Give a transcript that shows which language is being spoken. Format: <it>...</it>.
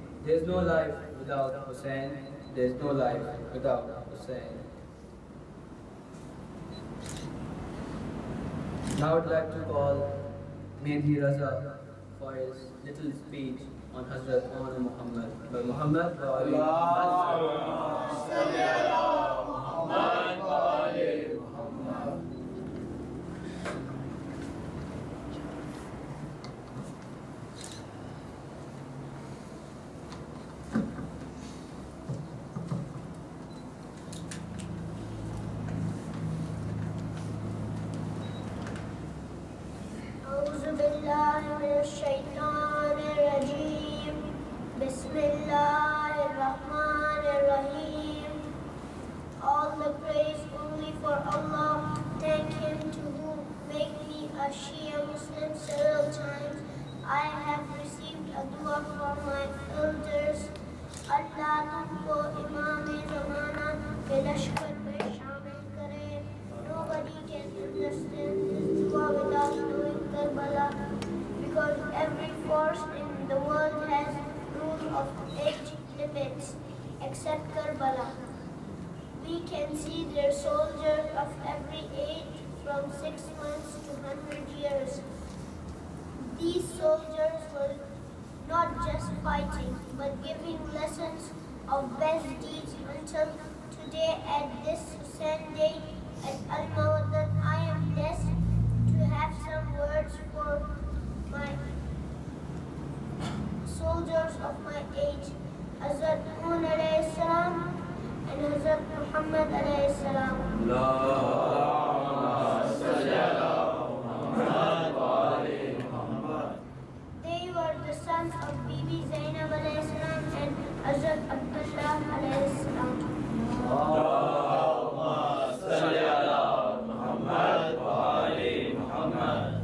<en>There's no life without Hussein. There's no life without Hussein. Now I'd like to call Mehdi Raza for his little speech on Hazrat Maulana Muhammad.</en> <ar>By Muhammad wa Ali Muhammad. اللهم صل على محمد وآل محمد. أعوذ بالله من الشيطان الرجيم. بسم الله الرحمن الرحيم.</ar> <en>All the praise only for Allah. Thank Him to whom make me a Shia Muslim several times. I have received a dua from my elders.</en> <hi>Allah तुमको इमाम ज़माना के लश्कर में शामिल करे.</hi> <en>Nobody can understand this dua without knowing Karbala, because every force in the world has rules of age limits except Karbala. We can see their soldiers of every age from 6 months to 100 years. These soldiers were not just fighting, but giving lessons of best deeds until today at this Hussein Day at Al-Mawaddat. I am blessed to have some words for my soldiers of my age, Hazrat Noon alayhi salam and Hazrat Muhammad alayhi salam.</en> <ar>اللهم صل على محمد وآل محمد.</ar> <en>They were the sons of Bibi Zainab alayhi salam and Hazrat Abdullah alayhi salam.</en> <ar>اللهم صل على محمد وآل محمد.</ar>